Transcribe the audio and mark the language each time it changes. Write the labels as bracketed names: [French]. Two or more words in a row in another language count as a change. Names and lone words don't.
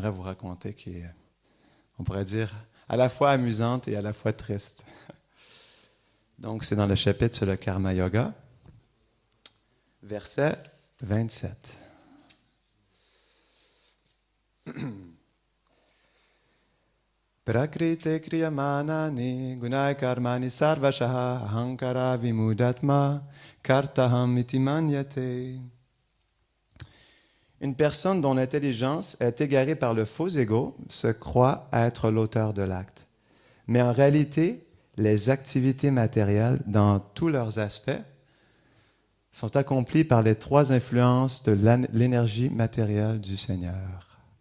[French] j'aimerais vous raconter qui est, on pourrait dire, à la fois amusante et à la fois triste. Donc, c'est dans le chapitre sur le Karma Yoga, verset 27. [Sanskrit] प्रकृतेः क्रियमाणानि गुणैः कर्माणि सर्वशः अहङ्कार विमूढात्मा कर्ताहम् इति मन्यते. [French] Une personne dont l'intelligence est égarée par le faux ego se croit être l'auteur de l'acte. Mais en réalité, les activités matérielles, dans tous leurs aspects, sont accomplies par les trois influences de l'énergie matérielle du Seigneur.